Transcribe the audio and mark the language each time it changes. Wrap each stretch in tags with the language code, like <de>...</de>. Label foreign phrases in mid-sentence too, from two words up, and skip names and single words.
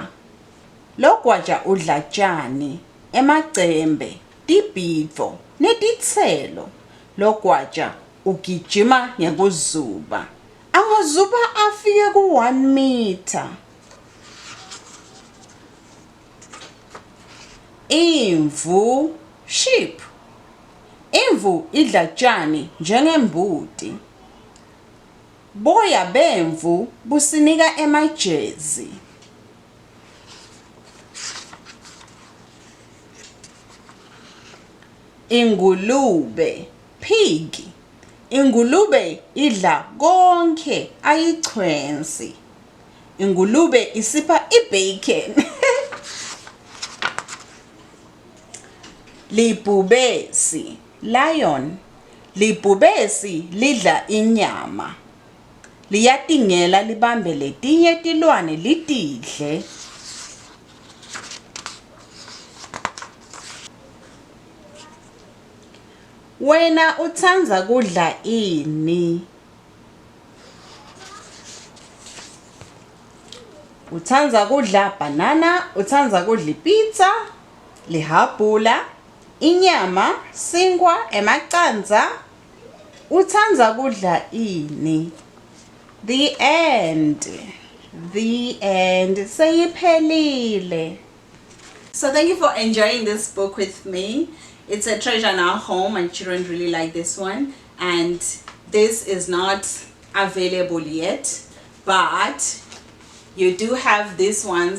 <ss>Logwaja udla tjani, emacembe, tibhidvo netitselo. Logwaja ugijima ngekuzuba. Angazuba afike ku-1 meter. Imvu, sheep. Imvu idla tjani njengembuti. Boya bemvu businika emajezi. Ingulube, pig. Ingulube idla konke ayichwensi. Ingulube isipha ibacon. Libhubesi, lion. Libhubesi lidla inyama. Liyatingela libambe letinye tilwane litidle. Wena utsandza kudla ini? Utsandza kudla banana, utsandza kudla pizza, lihabhula, inyama, sinkwa, emacandza. Utsandza kudla ini?</ss> <en>The end. The end.</en> <ss>Seyiphelile.</ss> <en>So thank you for enjoying this book with me. It's a treasure in our home. My children really like this one. And this is not available yet, but you do have these ones.</en>